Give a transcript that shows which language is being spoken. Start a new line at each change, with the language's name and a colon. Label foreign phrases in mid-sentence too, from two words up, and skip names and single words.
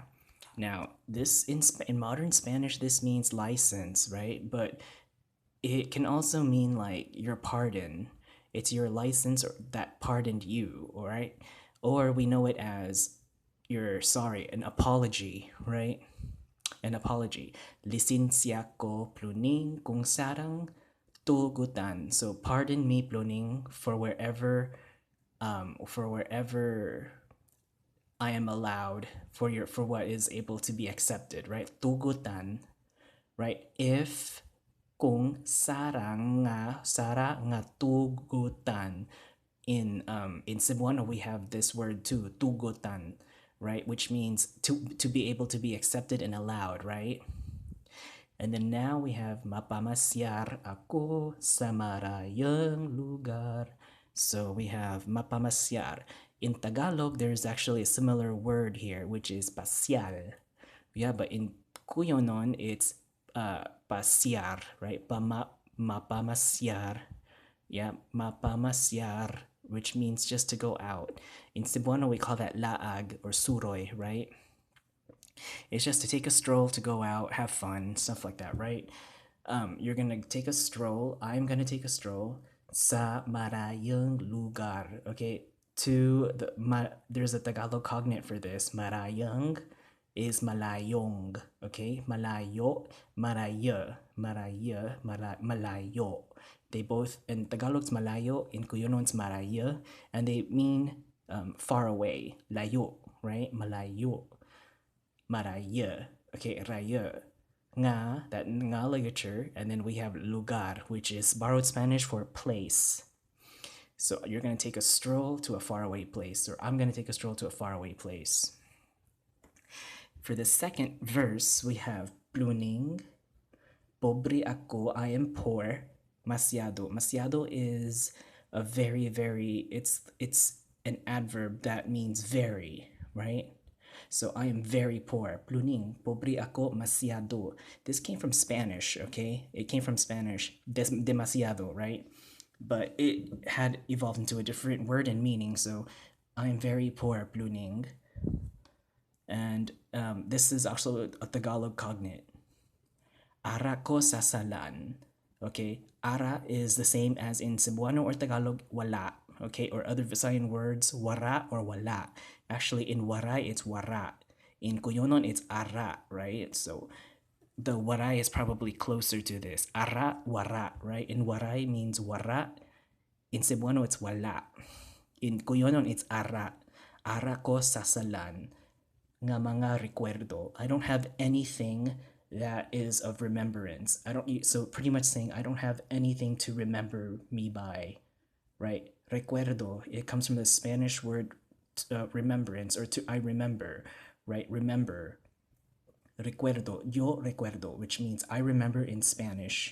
English: Now, this in modern Spanish, this means license, right? But it can also mean like your pardon. It's your license that pardoned you, all right? Or we know it as you're sorry, an apology, right? An apology.
Cuyonon: Licencia ko pluning kung sarang tugutan.
English: So pardon me pluning for wherever I am allowed for what is able to be accepted, right? Tugutan, right? If
Cuyonon: kung sara nga tugutan
English: in Cebuano we have this word too, tugutan, right? Which means to be able to be accepted and allowed, right? And then now we have
Cuyonon: mapamasyar ako sa marayang lugar.
English: So we have mapamasyar. In Tagalog, there's actually a similar word here, which is pasyal. Yeah, but in Cuyonon, it's pasyar, right? Mapamasyar. Yeah, mapamasyar, which means just to go out. In Cebuano, we call that laag or suroy, right? It's just to take a stroll, to go out, have fun, stuff like that, right? You're gonna take a stroll. I'm gonna take a stroll
Cuyonon: sa marayang lugar.
English: Okay, there's a Tagalog cognate for this. Marayang is malayong. Okay, malayo, malayo. They both in Tagalog's malayo, in Cuyonon's maraya, and they mean far away. Layo, right? Malayo, maraya. Okay, raya. Nga, that nga ligature, and then we have lugar, which is borrowed Spanish for place. So you're going to take a stroll to a faraway place, or I'm going to take a stroll to a faraway place. For the second verse, we have Ploning,
Cuyonon: pobre ako,
English: I am poor. Masyado. Masyado is a very, it's an adverb that means very, right? So I am very poor.
Cuyonon: Pluning, pobre ako, masyado.
English: This came from Spanish, okay? It came from Spanish, demasiado, right? But it had evolved into a different word and meaning. So I am very poor, pluning. And this is also a Tagalog cognate.
Cuyonon: Ara ko sasalan.
English: Okay, ara is the same as in Cebuano or Tagalog, wala. Okay, or other Visayan words, wara or wala. Actually, in waray, it's wara. In Cuyonon, it's ara, right? So the waray is probably closer to this. Ara, wara, right? In waray means wara. In Cebuano, it's wala. In Cuyonon, it's ara.
Cuyonon: Ara ko sasalan. Nga mga recuerdo.
English: I don't have anything that is of remembrance. So pretty much saying I don't have anything to remember me by, right? Recuerdo, it comes from the Spanish word remembrance, or I remember, right? Remember. Recuerdo,
Spanish: yo recuerdo,
English: which means I remember in Spanish.